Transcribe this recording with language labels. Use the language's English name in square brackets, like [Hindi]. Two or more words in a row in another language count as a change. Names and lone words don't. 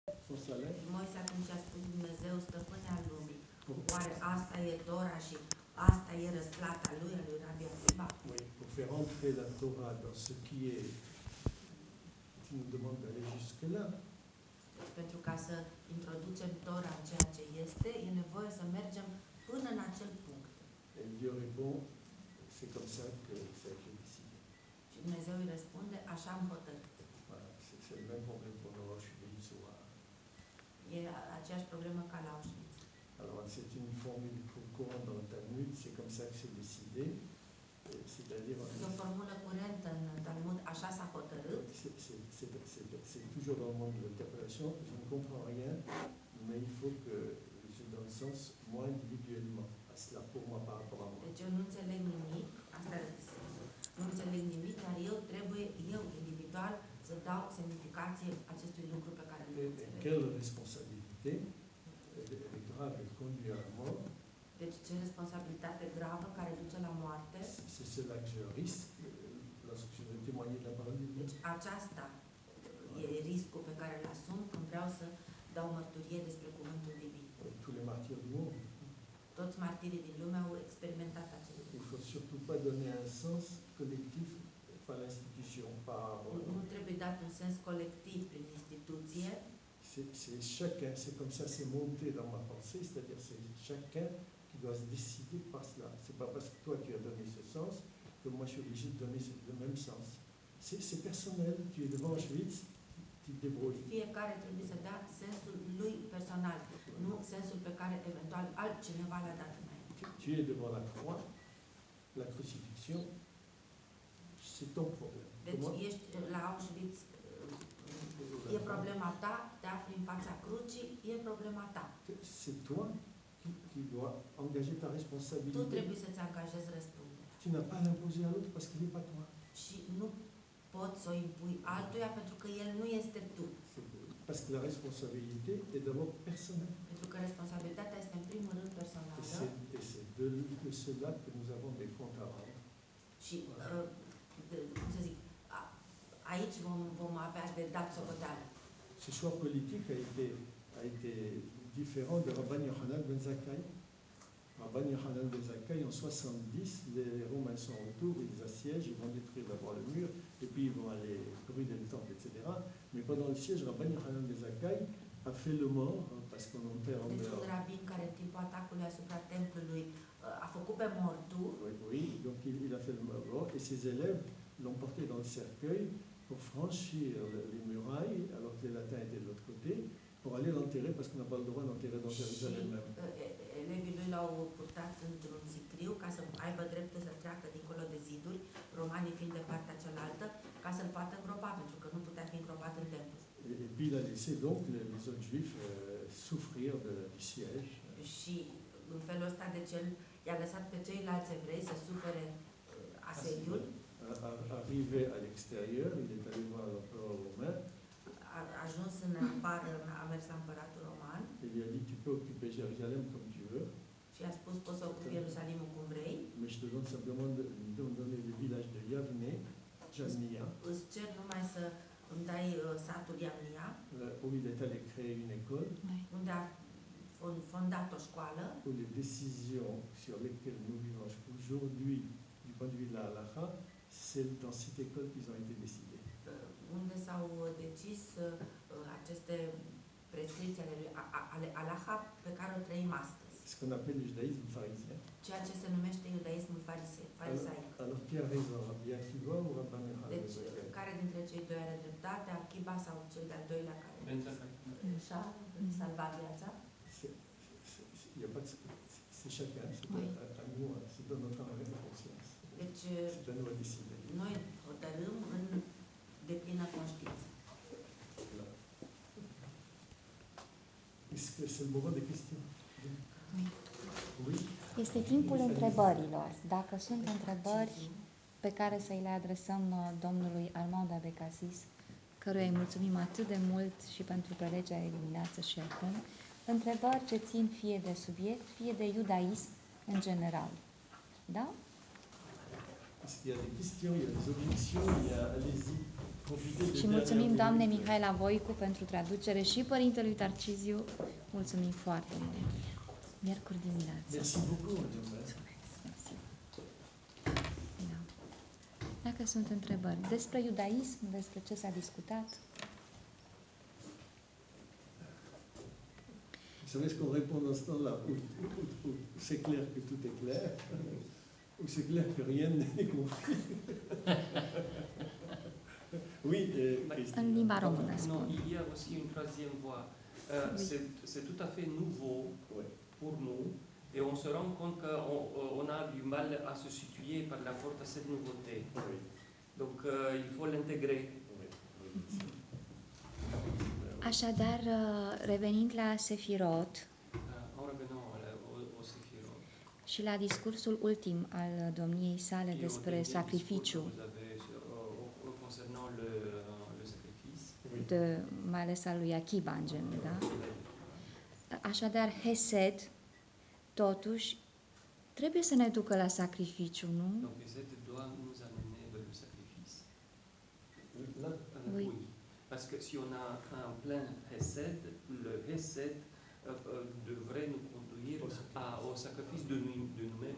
[French] son salaire. [Romanian] Moise atunci a spus Dumnezeu, stăpâne al lumii. Oare asta e Tora și asta e răsplata lui, a lui Rabbi Akiva? [French] Oui, pour faire entrer la Torah dans ce qui est, qui nous demande d'aller jusque-là. [Romanian] Pentru ca să introducem Tora în ceea ce este, e nevoie să mergem până în acel punct. [French] Et Dieu répond, c'est comme ça que ça a été décidé. [Romanian] Și Dumnezeu îi răspunde, așa am hotărât. [French] Voilà, c'est le même problème pour nous Auschwitz ou à... [Romanian] E aceeași problemă ca la Auschwitz. [French] Alors c'est une formule courante dans le Talmud, c'est comme ça que c'est décidé. C'est-à-dire... [Romanian] E o formulă curentă în Talmud, așa s-a hotărât. [French] C'est toujours dans le monde de l'interprétation, je ne comprends rien, mais il faut que je donne sens, moi individuellement, à cela, pour moi, par rapport à moi. [Romanian] Deci eu nu înțeleg nimic, asta este sensul. Nu înțeleg nimic, dar eu individual, să dau semnificație acestui lucru pe care nu înțeleg. [French] Quelle responsabilité est grave et conduit à la mort. [Romanian] Deci ce responsabilitate gravă care duce la moarte. [French] C'est cela que je risque lorsque je veux témoigner de la parole de Dieu. [Romanian] Deci aceasta e riscul pe care îl asum când vreau să dau mărturie despre cuvântul divin. [French] Tous les martyrs du monde. [Romanian] Toți martirii din lume au experimentat acest lucru. [French] Il ne faut surtout pas donner un sens collectif par l'institution, par... [Romanian] Nu trebuie dat un sens colectiv prin instituție. [French] C'est chacun, c'est comme ça, c'est monté dans ma pensée, c'est-à-dire c'est chacun qui doit se décider par cela. C'est pas parce que toi tu as donné ce sens que moi je suis obligé de donner le même sens. C'est personnel, tu es devant Auschwitz, tu te débrouilles. [Romanian] Fiecare trebuie să dea sensul lui personal, nu sensul pe care eventual altcineva l-a dat înainte. [French] Tu es devant la croix, la crucifixion, c'est ton problème. [Romanian] Deci ești la Auschwitz, e problema ta, te afli în fața crucii, e problema ta. [French] C'est toi qui dois engager ta responsabilité. [Romanian] Tu trebuie să-ți angajezi răspunderea. [French] Tu n'as pas à l'imposer à l'autre parce qu'il n'est pas toi. [Romanian] Și nu poți să o impui altuia pentru că el nu este tu. [French] Parce que la responsabilité est d'abord personnelle. [Romanian] Pentru că responsabilitatea este în primul rând personală. [French] Et c'est de cela que nous avons des comptes à rendre. [Romanian] Și, cum să zic, aici vom avea de dat socoteală. [French] Ce choix politique a été différent de Rabban Yochanan ben Zakkai. Rabban Yochanan ben Zakkai, en 70, les Romains sont autour, ils assiègent, ils vont détruire d'abord le mur, et puis ils vont aller brûler le temple, etc. Mais pendant le siège, Rabban Yochanan ben Zakkai a fait le mort, parce qu'on enterre en [Romanian] Deci [French] dehors. [Romanian] un rabin care în timpul atacului asupra templului a făcut pe mortul. [French] Oui, donc il a fait le mort, et ses élèves l'ont porté dans le cercueil pour franchir les murailles, alors que les latins étaient de l'autre côté, pour aller l'enterrer, parce qu'on n'a pas le droit d'enterrer dans Jérusalem même. [Romanian] Elevii lui l-au purtat într-un sicriu ca să aibă dreptul să treacă dincolo de ziduri, romanii fiind de partea cealaltă, ca să-l poată îngropa, pentru că nu putea fi îngropat în templu. [French] Et puis il a laissé donc les autres juifs souffrir du siège. [Romanian] Și în felul ăsta, deci el i-a lăsat pe ceilalți evrei să sufere asediul. [French] Arrivé à l'extérieur, il est allé voir l'empereur romain. [Romanian] A ajuns în afară, a mers la împăratul roman. [French] Il lui a dit, tu peux occuper Jérusalem comme tu veux. [Romanian] Și a spus, poți să ocupi Ierusalimul cum vrei. [French] Mais je te donne simplement de donner le village de Yavne, Jamnia. [Romanian] Îți cer numai să îmi dai satul Yavnia. [French] Où il est allé créer une école. [Romanian] Unde a fondat o școală. [French] Où les décisions sur lesquelles nous vivons aujourd'hui, du point de vue de la halakha, c'est dans cette école qu'ils ont été décidés. [Romanian] Unde s-au decis aceste prescripții ale halakha pe care o trăim astăzi. [French] Ce qu'on appelle le judaïsme pharisien. [Romanian] Ceea ce se numește iudaismul farisaic. [French] Alors qui a raison, Rabbi Akiva ou Rabban Yochanan? [Romanian] Deci, care dintre cei doi are dreptate, Akiva sau cel de-al doilea care și-a salvat viața? [French] Il n'y a pas de... C'est chacun, c'est à nous, c'est dans notre âme de conscience. [Romanian] Deci, [French] c'est à nous à décider. [Romanian] Noi hotărâm în deplină conștiință. [French] Est-ce que c'est le moment des questions? Oui. [Romanian] Este timpul întrebărilor. Dacă sunt întrebări pe care să-i le adresăm domnului Armand Abecassis, căruia îi mulțumim atât de mult și pentru prelegerea de dimineață și acum, întrebări ce țin fie de subiect, fie de iudaism în general. Da? [French] Est-ce qu'il y a des questions, il y a des objections, il y a... Allez-y. Profitez de [Romanian] Și mulțumim [French] dernière [Romanian] doamnei [French] minute. [Romanian] Mihaela Voicu pentru traducere și părintelui Tarciziu. Mulțumim foarte mult. Miercuri dimineață. [French] Merci beaucoup, madame. [Romanian] Mersi. Da. Dacă sunt întrebări despre iudaism, despre ce s-a discutat, [French] Vous savez ce qu'on répond dans ce temps-là? Ou c'est clair que tout est clair, ou c'est clair que rien n'est compris. Oui, Christine. [Romanian] în limba română [French] Non, [Romanian] spun. [French] il y a aussi une troisième voie. Oui. C'est tout à fait nouveau Ouais. pour nous et on se rend compte qu'on a du mal à se situer par rapport à cette nouveauté. Oui, Donc il faut l'intégrer. oui, oui. [Romanian] Așadar, revenind la Sefirot [French] En revenant au Séphirot. [Romanian] și la discursul ultim al domniei sale [French] Et au [Romanian] despre [French] dernier [Romanian] sacrificiu, [French] discours que vous avez concernant le sacrifice. [Romanian] de, mai ales al lui Akiba în genul, da? Așadar, Hesed, totuși, trebuie să ne ducă la sacrificiu, nu? [French] Donc les aides doivent nous amener vers le sacrifice. Là, Oui. Oui. Parce que si on a un plein Hesed, le Hesed devrait nous conduire au sacrifice de nous-mêmes.